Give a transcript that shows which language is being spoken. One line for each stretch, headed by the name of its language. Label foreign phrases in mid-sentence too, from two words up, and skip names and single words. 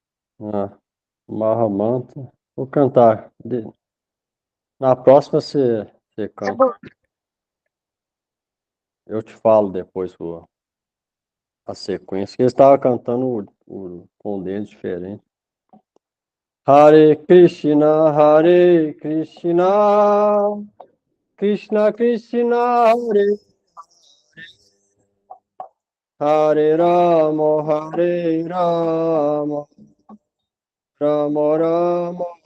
Portuguese: Ah, Mahamanta. Vou cantar. Na próxima você Tá canta. bom. Eu te falo depois a sequência. Que eles estavam cantando com deles diferente.
Sanskrit: Hare Krishna, Krishna Krishna, Hare Rama, Rama Rama,